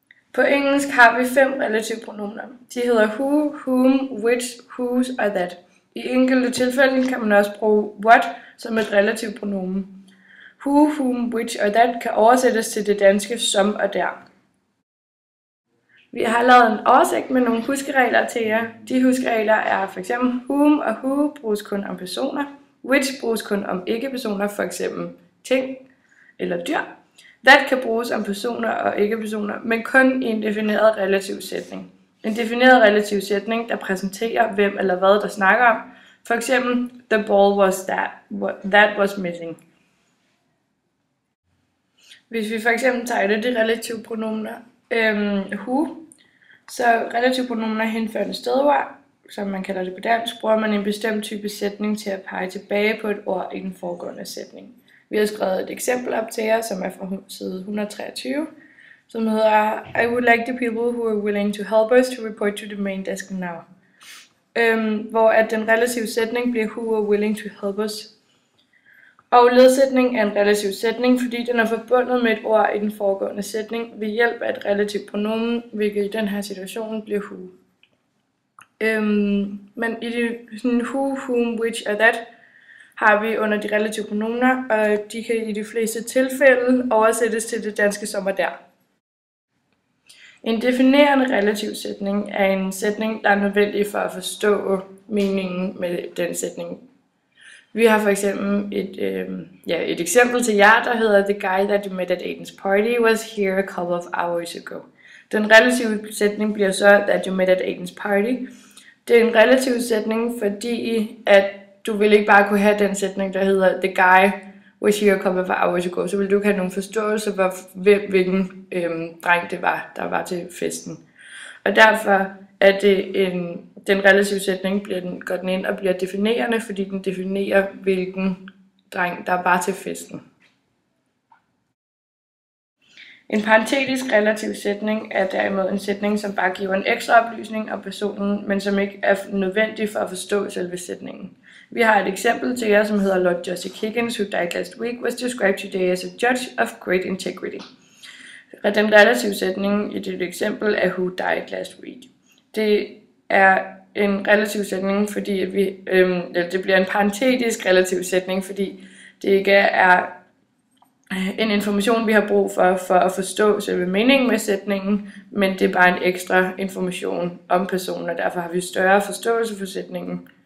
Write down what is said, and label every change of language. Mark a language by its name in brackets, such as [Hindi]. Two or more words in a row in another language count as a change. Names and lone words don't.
[Danish] På engelsk har vi 5 relativpronomener. De hedder [English] who, whom, which, whose [Danish] og that. I enkelte tilfælde kan man også bruge what som et relativpronomen. [English] Who, whom, which [Danish] og that kan oversættes til det danske som og der. Vi har lavet en oversigt med nogle huskeregler til jer. De huskeregler er f.eks. whom og who bruges kun om personer. Which bruges kun om ikke-personer, f.eks. ting eller dyr. That kan bruges om personer og ikke-personer, men kun i en defineret relativ sætning. En defineret relativ sætning, der præsenterer hvem eller hvad der snakker om. For eksempel, [English] the ball was that was missing. [Danish] Hvis vi for eksempel tager de relative pronomener who, så relative pronomener henførende stedord, som man kalder det på dansk, bruger man en bestemt type sætning til at pege tilbage på et ord i den foregående sætning. Vi har skrevet et eksempel op til jer, som er fra side 123, som hedder [English] I would like the people who are willing to help us to report to the main desk now. [Danish] Hvor at den relative sætning bliver [English] who are willing to help us. [Danish] Og ledsætning er en relativ sætning, fordi den er forbundet med et ord i den foregående sætning ved hjælp af et relativt pronomen, hvilket i den her situation bliver who. Men i det [English] who, whom, which [Danish] og that har vi under de relative pronomener, og de kan i de fleste tilfælde oversættes til det danske som og der. En definerende relativ sætning er en sætning, der er nødvendig for at forstå meningen med den sætning. Vi har for eksempel et eksempel til jer, der hedder [English] The guy that you met at Aiden's party was here a couple of hours ago. [Danish] Den relative sætning bliver så [English] that you met at Aiden's party. [Danish] Det er en relativ sætning, fordi at du vil ikke bare kunne have den sætning, der hedder [English] The guy was here a couple of hours ago. [Danish] Så vil du ikke have nogen forståelse for, hvilken dreng det var, der var til festen. Og derfor er det den relative sætning, går den ind og bliver definerende, fordi den definerer, hvilken dreng, der var til festen. En parentetisk relativ sætning er derimod en sætning, som bare giver en ekstra oplysning om personen, men som ikke er nødvendig for at forstå selve sætningen. Vi har et eksempel til jer, som hedder [English] Lord Josiah Higgins, who died last week, was described today as a judge of great integrity. [Danish] Den relative sætning i det eksempel er [English] who died last week. [Danish] Det er en relativ sætning, fordi det bliver en parentetisk relativ sætning, fordi det ikke er en information, vi har brug for at forstå selve meningen med sætningen, men det er bare en ekstra information om personen, og derfor har vi større forståelse for sætningen.